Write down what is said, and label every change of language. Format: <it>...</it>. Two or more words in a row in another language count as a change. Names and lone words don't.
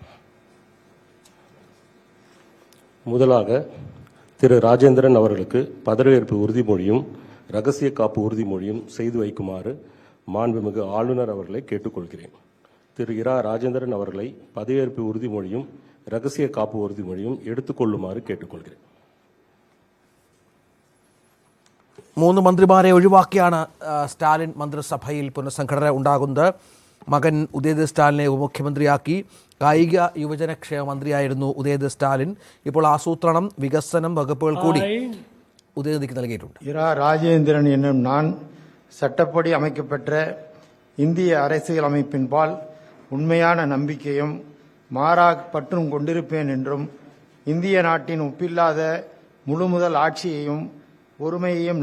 <ta>முதலாக திரு ராஜேந்திரன் அவர்களுக்கு பதவியேற்பு உறுதிமொழியும் ரகசிய காப்பு உறுதிமொழியும் செய்து வைக்குமாறு மாண்புமிகு ஆளுநர் அவர்களை கேட்டுக்கொள்கிறேன். திரு இரா ராஜேந்திரன் அவர்களை பதவியேற்பு உறுதிமொழியும் ரகசிய காப்பு உறுதிமொழியும் எடுத்துக்கொள்ளுமாறு കേട്ടുകൊള്ളുகிறேன்.</ta> <ml>മൂന്ന് മന്ത്രിമാരെ ഒഴിവാക്കിയാണ് സ്റ്റാലിൻ മന്ത്രിസഭയിൽ പുനഃസംഘടന ഉണ്ടാകുന്നത്. മകൻ ഉദയനിധി സ്റ്റാലിനെ ഉപമുഖ്യമന്ത്രിയാക്കി. കായിക യുവജനക്ഷേമ മന്ത്രിയായിരുന്നു ഉദയനിധി സ്റ്റാലിൻ. ഇപ്പോൾ ആസൂത്രണം വികസനം വകുപ്പുകൾ കൂടി ഉദയനിധിക്ക് നൽകിയിട്ടുണ്ട്.</ml> <ta>இரா ராஜேந்திரன் என்னும் நான் சட்டப்படி அமைக்கப்பெற்ற இந்திய அரசியல் அமைப்பின்பால் உண்மையான நம்பிக்கையும் மாறாக பற்றும் கொண்டிருப்பேன் என்றும் இந்திய நாட்டின் ஒப்பில்லாத முழுமுதல் ஆட்சியையும் ஒருமையையும்</ta>